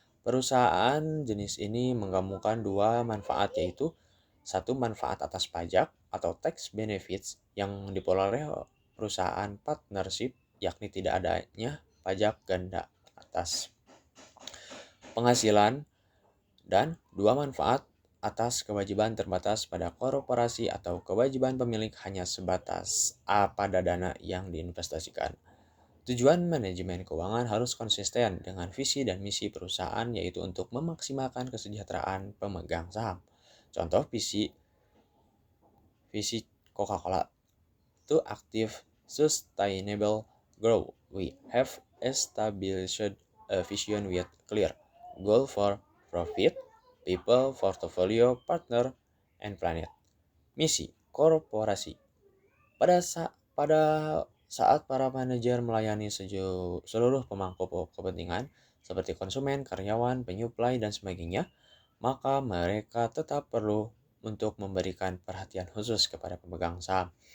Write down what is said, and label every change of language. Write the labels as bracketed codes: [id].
[id] Perusahaan jenis ini menggabungkan dua manfaat, yaitu satu, manfaat atas pajak atau tax benefits yang diperoleh perusahaan partnership, yakni tidak adanya pajak ganda atas penghasilan, dan dua, manfaat atas kewajiban terbatas pada korporasi atau kewajiban pemilik hanya sebatas pada dana yang diinvestasikan. Tujuan manajemen keuangan harus konsisten dengan visi dan misi perusahaan, yaitu untuk memaksimalkan kesejahteraan pemegang saham. Contoh visi [en] Coca-Cola, to achieve sustainable growth, we have established a vision with clear goal for profit, people, portfolio, partner, and planet. [id] Misi korporasi. Pada saat para manajer melayani seluruh pemangku kepentingan seperti konsumen, karyawan, penyuplai, dan sebagainya, maka mereka tetap perlu untuk memberikan perhatian khusus kepada pemegang saham.